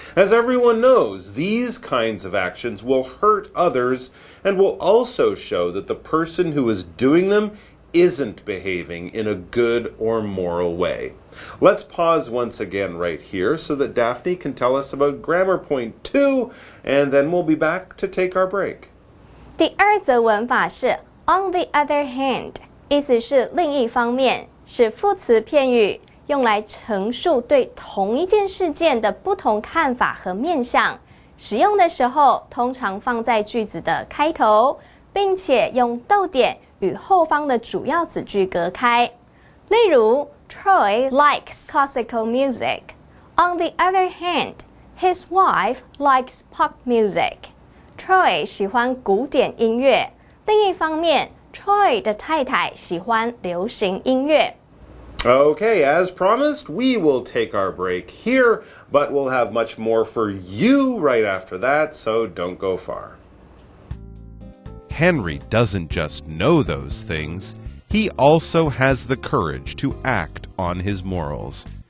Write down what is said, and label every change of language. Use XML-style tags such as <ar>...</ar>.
<en>As everyone knows, these kinds of actions will hurt others and will also show that the person who is doing them isn't behaving in a good or moral way. Let's pause once again right here so that Daphne can tell us about grammar point 2, and then we'll be back to take our break.</en> <zh>第二则文法是</zh> <en>on the other hand，</en> <zh>意思是另一方面，是副词片语，用来陈述对同一件事件的不同看法和面向。使用的时候，通常放在句子的开头，并且用逗点与后方的主要子句隔开。例如</zh> <en>Troy likes classical music. On the other hand, his wife likes pop music.</en> <zh>Troy 喜欢古典音乐，另一方面 Troy 的太太喜欢流行音乐。</zh> <en>Okay, as promised, we will take our break here, but we'll have much more for you right after that, so don't go far. Henry doesn't just know those things, he also has the courage to act on his morals.</en>